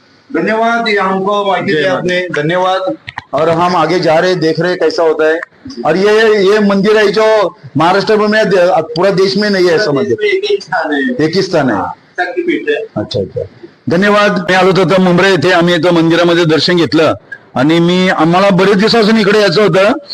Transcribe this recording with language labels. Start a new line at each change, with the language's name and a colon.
Hindi: धन्यवाद, ये हमको माहिती दी आपने, धन्यवाद. और हम आगे जा रहे, देख रहे कैसा होता है. और ये मंदिर है जो महाराष्ट्र में पूरा देश में नहीं है ऐसा मंदिर, एक ही स्थान है. अच्छा अच्छा, धन्यवाद.
Marathi: मी आलो होतो मुंब्रा येथे, आम्ही इथं मंदिरामध्ये दर्शन घेतलं आणि आम्हाला बरेच दिवसापासून इकडे यायचं होतं.